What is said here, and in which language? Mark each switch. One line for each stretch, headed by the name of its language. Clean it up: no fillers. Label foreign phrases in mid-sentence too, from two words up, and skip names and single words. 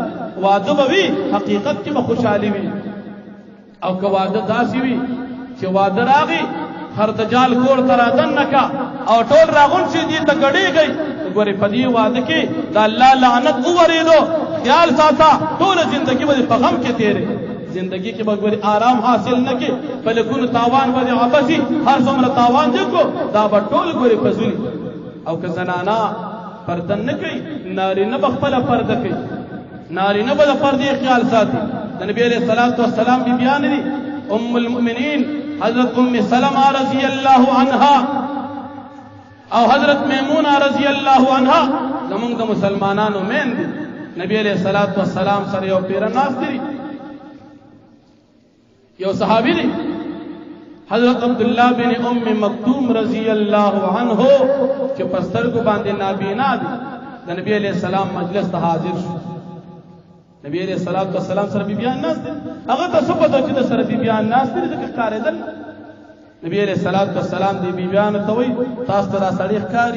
Pashto: واده به وي حقیقت کې به خوشحالي وي. او که واده داسې وي چې واده راغی خرتجال کور ته رادننه کا او ټول راغون شي دې ته ګډېږئ ګورې په دې واده کې د الله لعنت وورېدو خیال ساته ټوله زندګي به په غم کې تېرې زندگی کې به ګورې آرام حاصل نه کې په لکونو تاوان به دې عبسي هر څومره تاوان دې کو دا به ټول ګورې فضولي. او که زنانه پرده نه کوي نارینه به خپله پرده کوي نارینه به د پردې خیال ساتي. د نبی
Arabic: علیہ الصلوۃ والسلام
Pashto: بیبیان دي ام المؤمنین حضرت ام سلمہ
Arabic: رضی اللہ عنہا
Pashto: او حضرت میمونہ
Arabic: رضی اللہ عنہا
Pashto: زمونږ د مسلمانانو مین دي. نبی
Arabic: علیہ الصلوۃ والسلام
Pashto: سره یو پیر ناست دي، یو صحابی دی حضرت عبداللہ بن ام مکتوم
Arabic: رضی اللہ عنہ
Pashto: چې پسترګو باندې نابینا دي. د نبی
Arabic: علیہ السلام
Pashto: مجلس ته حاضر شو. نبی
Arabic: علیہ الصلوۃ والسلام
Pashto: سره بیبیان ناست دي، هغه ته څه پته چې د سره بیبیان ناست دي ځکه ښکارېدل. نبی
Arabic: علیہ الصلوۃ والسلام
Pashto: دی بیبیانو ته وایي تاسو ته دا سړی ښکاري؟